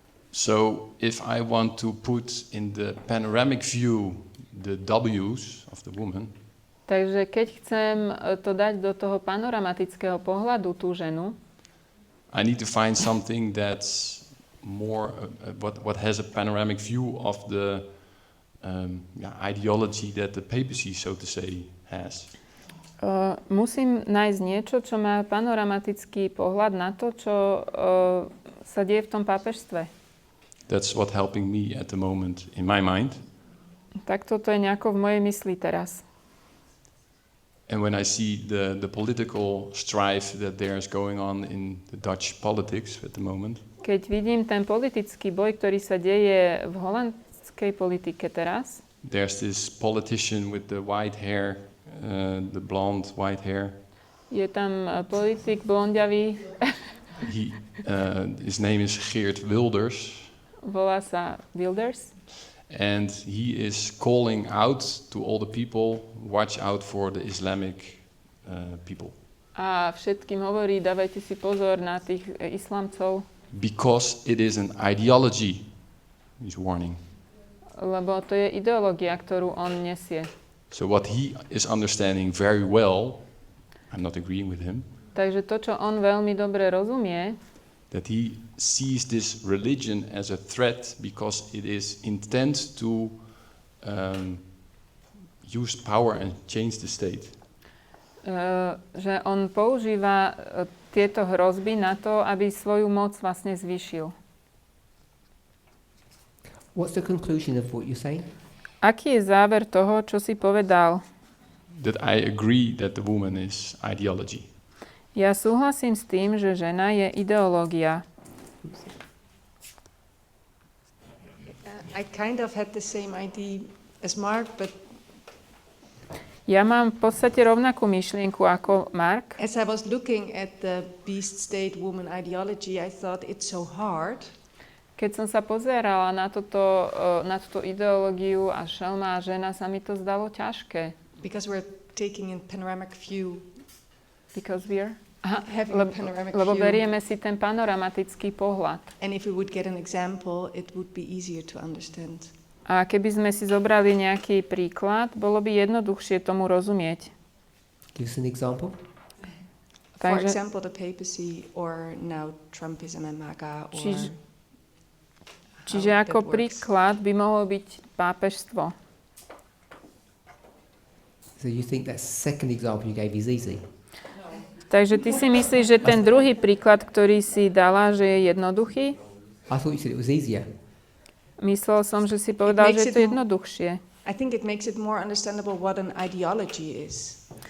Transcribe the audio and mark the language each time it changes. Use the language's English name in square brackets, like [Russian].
[English] So if I want to put in the panoramic view the W's of the woman, [Slovak] takže keď chcem to dať do toho panoramatického pohľadu tú ženu, [English] I need to find something that's more what has a panoramic view of the ideology that the papacy, so to say, has. [Slovak] Musím nájsť niečo, čo má panoramatický pohľad na to, čo sa deje v tom pápežstve. [English] That's what helping me at the moment in my mind. [Slovak] Tak toto je nejako v mojej mysli teraz. [English] And when I see the political strife that there's going on in the Dutch politics at the moment. [Slovak] Keď vidím ten politický boj, ktorý sa deje v holandskej politike teraz. [English] There's this politician with the white hair, the blonde white hair. [Slovak] Je tam politik blondiavý. [English] His name is Geert Wilders. [Slovak] Volá sa Wilders. [English] And he is calling out to all the people, watch out for the Islamic people. [Slovak] A všetkým hovorí, dávajte si pozor na tých islamcov. [English] Because it is an ideology, he's warning. [Slovak] Lebo to je ideológia, ktorú on nesie. [English] So what he is understanding very well, I'm not agreeing with him. [Slovak] Takže to, čo on veľmi dobre rozumie, [English] that he sees this religion as a threat because it is intent to use power and change the state. [Slovak] Že on používa tieto hrozby na to, aby svoju moc vlastne zvýšil. [English] What's the conclusion of what you say? [Slovak] Aký je záver toho, čo si povedal? [English] That I agree that the woman is ideology. [Slovak] Ja súhlasím s tým, že žena je ideológia. [English] I kind of had the same idea as Mark, but [Slovak] ja mám v podstate rovnakú myšlienku ako Mark. [English] As I was looking at the beast state woman ideology, I thought it's so hard. [Slovak] Keď som sa pozerala na túto ideológiu a šelma a žena, sa mi to zdalo ťažké. [English] Because we're taking in panoramic view. Because we're [Slovak] lebo berieme si ten panoramatický pohľad. [English] And if we would get an example, it would be easier to understand. [Slovak] A keby sme si zobrali nejaký príklad, bolo by jednoduchšie tomu rozumieť. [English] Give us an example. For example, the papacy or now Trumpism and MAGA. [Slovak] Čiže ako príklad by mohlo byť pápežstvo. [English] So you think that second example you gave is easy? [Slovak] Takže ty si myslíš, že ten druhý príklad, ktorý si dala, že je jednoduchý? [English] I thought you said it was easier. [Slovak] Myslel som, že si povedal, že je to jednoduchšie. [English] I think it makes it more understandable what an ideology is.